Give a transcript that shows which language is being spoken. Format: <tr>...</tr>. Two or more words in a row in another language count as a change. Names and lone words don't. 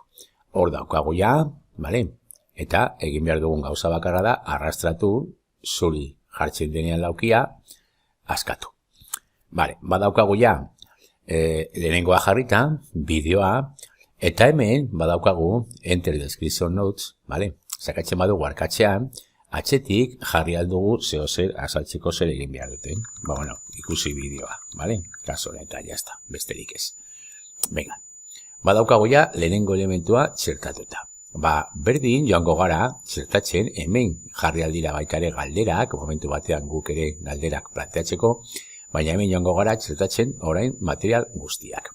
<eu>Hor daukagu ja, bale? Eta egin behar dugun gauza bakarra da, arrastratu, zuri jartzen denean laukia, askatu. Bale, badaukagu ja, lehenengoa jarrita, bideoa, eta hemen badaukagu</eu> <en>enter description notes,</en> <eu>bale? Sakatzen badugu arkatzean, atzetik jarri aldugu zer azaltzeko zer egin behar duten. Ikusi bideoa, bale? Kaso honetan, jazta, besterik ez. Venga, badaukagu ja lehenengo elementua txertatuta. Berdin joango gara txertatzen hemen jarri aldira baitare galderak, momentu batean guk ere galderak planteatzeko, baina hemen joango gara txertatzen orain material guztiak.</eu>